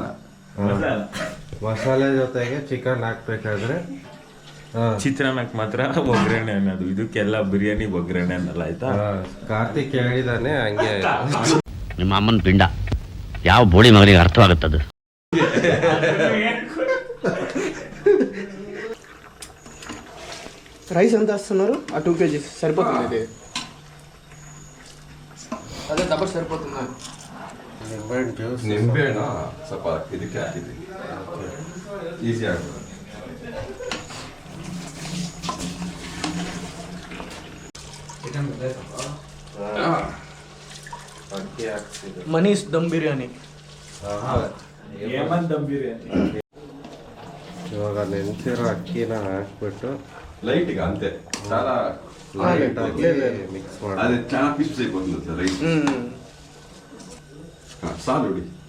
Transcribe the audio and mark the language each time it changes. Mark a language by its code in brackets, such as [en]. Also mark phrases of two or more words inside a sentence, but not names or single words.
[kn] ಮಸಾಲೆ ಜೊತೆಗೆ ಚಿಕನ್ ಹಾಕ್ಬೇಕಾದ್ರೆ ಚಿತ್ರಾನ್ನಕ್ಕೆ ಮಾತ್ರ ಒಗ್ಗರಣೆ ಅನ್ನೋದು, ಇದಕ್ಕೆಲ್ಲ ಬಿರಿಯಾನಿ ಒಗ್ಗರಣೆ ಅನ್ನಲ್ಲ, ಆಯ್ತಾ? ಕಾರ್ತಿಕ್ ಹೇಳಿದಾನೆ ಹಂಗೆ. ನಿಮ್ಮ ಅಮ್ಮನ ಪಿಂಡ ಯಾವ ಬೋಳಿ ಮಗನಿಗೆ ಅರ್ಥವಾಗುತ್ತದು. [te] రైస్ ఎంత వేస్తున్నారు? ఆ 2 kgs సరిపోతుంది. ఇది అదే దబ్బర్ సరిపోతుందా? [kn] ನಿಂಬೆಹಣ್ಣು ಜ್ಯೂಸ್. ನಿಂಬೆಹಣ್ಣ ಸ್ವಲ್ಪ ಇದಕ್ಕೆ ಹಾಕಿದ್ದೀನಿ, ಈಸಿ ಆಗ್ತದೆ. ಅಕ್ಕಿ ಹಾಕ್ತಿದ್ರು. [te] మనీష్ దమ్ బిర్యానీ. [kn] ದಮ್ ಬಿರಿಯಾನಿ. ಇವಾಗ ನೆನೆಸಿರೋ ಅಕ್ಕಿನ ಹಾಕ್ಬಿಟ್ಟು ಲೈಟಿಗೆ ಅಂತೆ చాలా ಲೈಟ್ ಆಗಿ ಮಿಕ್ಸ್ ಮಾಡಿ. ಅದೇ ಚೆನ್ನಾಗಿ ಪೀಸ್ ಬಂದಿರುತ್ತೆ ರೈಸ್. ಹಾಂ, ಸಾಲು ನೋಡಿ.